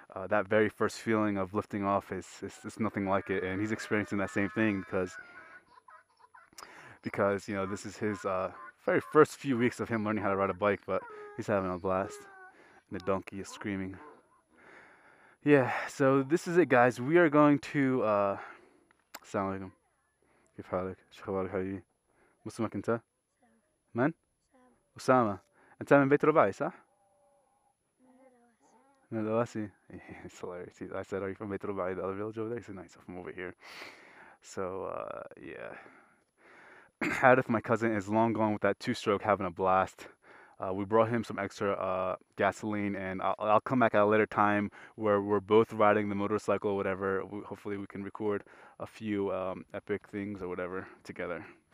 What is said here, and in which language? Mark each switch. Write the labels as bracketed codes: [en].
[en] That very first feeling of lifting off is nothing like it, and he's experiencing that same thing because you know this is his very first few weeks of him learning how to ride a bike, but he's having a blast, and the donkey is screaming. Yeah, so this is it, guys. We are going to [ar] السلام عليكم. كيف حالك؟ شو اخبارك حبيبي؟ مو اسمك انت؟ من؟ أسامة. انت من بيت رباعي صح؟ من الأواسي. [en] It's hilarious. I said, are you from بيت رباعي, the other village over there? He said, nice, I'm from over here. So yeah. Hadith, my cousin, is long gone with that two-stroke, having a blast. We brought him some extra gasoline, and I'll come back at a later time where we're both riding the motorcycle or whatever. Hopefully, we can record a few epic things or whatever together.